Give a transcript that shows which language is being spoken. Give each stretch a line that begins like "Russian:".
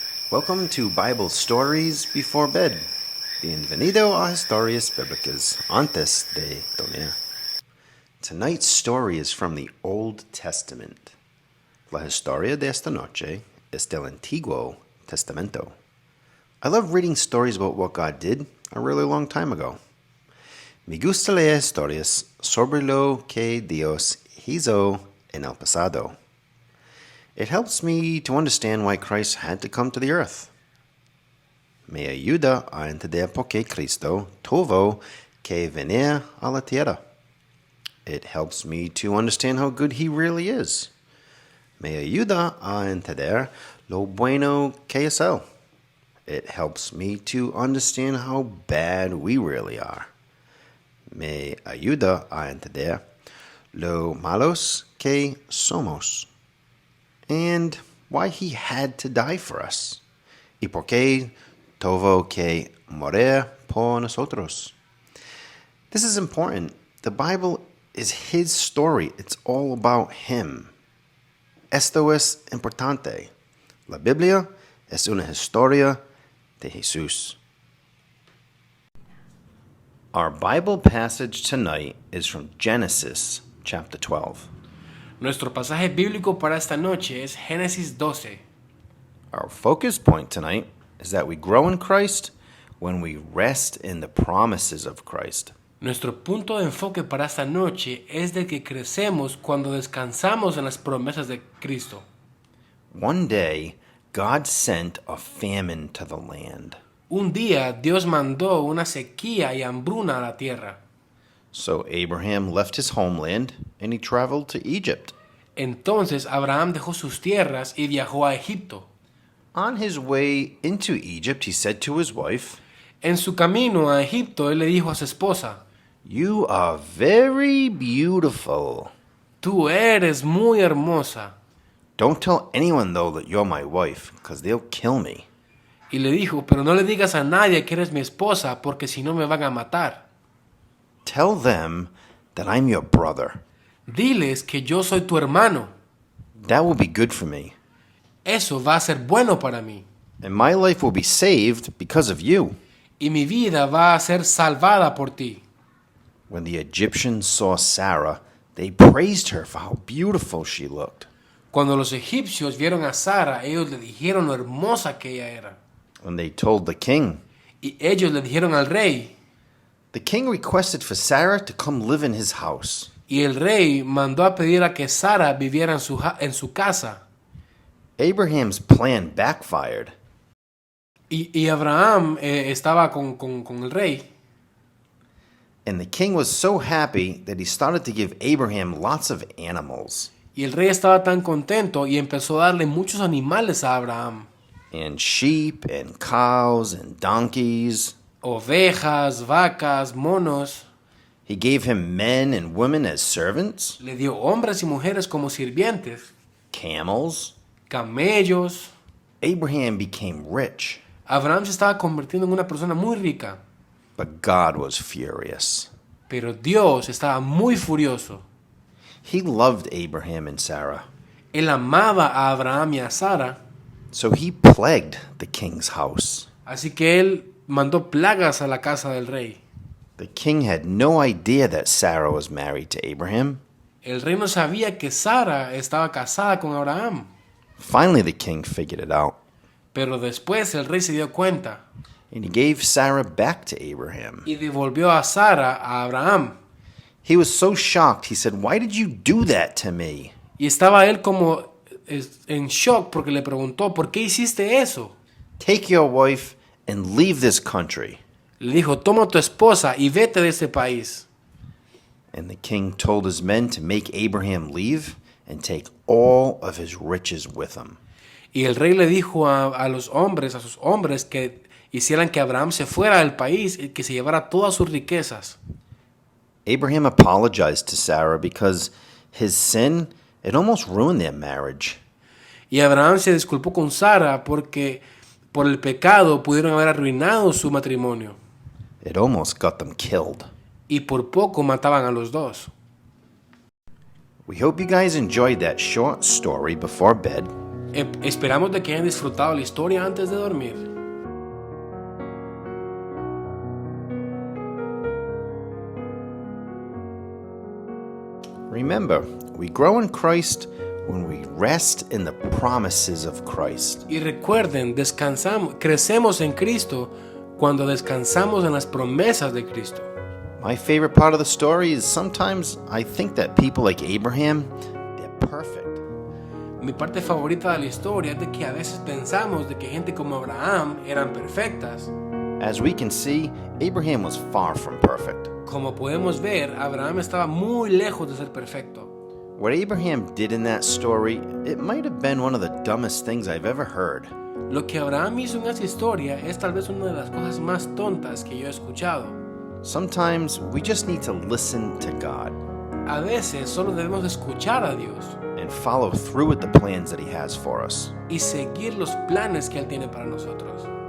English: Welcome to Bible Stories Before Bed.
Spanish: Bienvenido a Historias Bíblicas antes de dormir.
English: Tonight's story is from the Old Testament.
Spanish: La historia de esta noche es del Antiguo Testamento.
English: I love reading stories about what God did a really long time ago.
Spanish: Me gusta leer historias sobre lo que Dios hizo en el pasado.
English: It helps me to understand why Christ had to come to the earth.
Spanish: Me ayuda a entender por qué Cristo tuvo que venir a la tierra.
English: It helps me to understand how good He really is.
Spanish: Me ayuda a entender lo bueno que es Él.
English: It helps me to understand how bad we really are.
Spanish: Me ayuda a entender lo malos que somos.
English: And why He had to die for us.
Spanish: Y por qué tuvo que morir por nosotros.
English: This is important. The Bible is His story. It's all about Him.
Spanish: Esto es importante. La Biblia es una historia de Jesús.
English: Our Bible passage tonight is from Genesis chapter 12.
Spanish: Nuestro pasaje bíblico para esta noche es Génesis 12.
English: Our focus point tonight is that we grow in Christ when we rest in the promises of Christ.
Spanish: Nuestro punto de enfoque para esta noche es de que crecemos cuando descansamos en las promesas de Cristo.
English: One day, God sent a famine to the land.
Spanish: Un día Dios mandó una sequía y hambruna a la tierra.
English: So Abraham left his homeland and he traveled to Egypt.
Spanish: Entonces Abraham dejó sus tierras y viajó a Egipto.
English: On his way into Egypt, he said to his wife,
Spanish: En su camino a Egipto, él le dijo a su esposa,
English: "You are very beautiful.
Spanish: Tú eres muy hermosa.
English: Don't tell anyone, though, that you're my wife, because they'll kill me."
Spanish: Y le dijo, pero no le digas a nadie que eres mi esposa, porque si no me van a matar.
English: Tell them that I'm your brother.
Spanish: Diles que yo soy tu hermano.
English: That will be good for me.
Spanish: Eso va a ser bueno para mí.
English: And my life will be saved because of you.
Spanish: Y mi vida va a ser salvada por ti.
English: When the Egyptians saw Sarah, they praised her for how beautiful she looked.
Spanish: Cuando los egipcios vieron a Sara, ellos le dijeron lo hermosa que ella era.
English: When they told the king,
Spanish: Y ellos le dijeron al rey,
English: the king requested for Sarah to come live in his house.
Spanish: y el rey mandó a pedir a que Sara viviera en su casa.
English: Abraham's plan backfired.
Spanish: Y Abraham estaba con el rey.
English: And the king was so happy that he started to give Abraham lots of animals.
Spanish: Y el rey estaba tan contento y empezó a darle muchos animales a Abraham.
English: And sheep and cows and donkeys.
Spanish: Ovejas, vacas, monos.
English: He gave him men and women as servants.
Spanish: Le dio hombres y mujeres como sirvientes.
English: Camels.
Spanish: Camellos.
English: Abraham became rich.
Spanish: Abraham se estaba convirtiendo en una persona muy rica.
English: But God was furious.
Spanish: Pero Dios estaba muy furioso.
English: He loved Abraham and Sarah.
Spanish: Él amaba a Abraham y a Sara.
English: So he plagued the king's house.
Spanish: Así que él mandó plagas a la casa del rey.
English: The king had no idea that Sarah was married to Abraham.
Spanish: El rey no sabía que Sara estaba casada con Abraham.
English: Finally, the king figured it out.
Spanish: Pero después el rey se dio cuenta.
English: And he gave Sarah back to Abraham.
Spanish: Y devolvió a Sara a Abraham.
English: He was so shocked. He said, "Why did you do that to me?"
Spanish: Y estaba él como en shock porque le preguntó, ¿por qué hiciste eso?
English: Take your wife and leave this country.
Spanish: Le dijo, toma a tu esposa y vete de este país.
English: And the king told his men to make Abraham leave and take all of his riches with him.
Spanish: Y el rey le dijo a sus hombres, que hicieran que Abraham se fuera del país y que se llevara todas sus riquezas.
English: Abraham apologized to Sarah because his sin, it almost ruined their marriage.
Spanish: Y Abraham se disculpó con Sara porque por el pecado pudieron haber arruinado su matrimonio.
English: It almost got them killed.
Spanish: Y por poco mataban a los dos.
English: We hope you guys enjoyed that short story before bed.
Spanish: Esperamos de que hayan disfrutado la historia antes de dormir.
English: Remember, we grow in Christ when we rest in the promises of Christ.
Spanish: Y recuerden, crecemos en Cristo cuando descansamos en las promesas de Cristo.
English: My favorite part of the story is sometimes I think that people like Abraham, they're perfect.
Spanish: Mi parte favorita de la historia es de que a veces pensamos de que gente como Abraham eran perfectas.
English: As we can see, Abraham was far from perfect.
Spanish: Como podemos ver, Abraham estaba muy lejos de ser perfecto.
English: What Abraham did in that story, it might have been one of the dumbest things I've ever heard.
Spanish: Lo que Abraham hizo en esa historia es tal vez una de las cosas más tontas que yo he escuchado.
English: Sometimes we just need to listen to God
Spanish: A veces solo debemos escuchar a Dios
English: and follow through with the plans that He has for us.
Spanish: y seguir los planes que Él tiene para nosotros.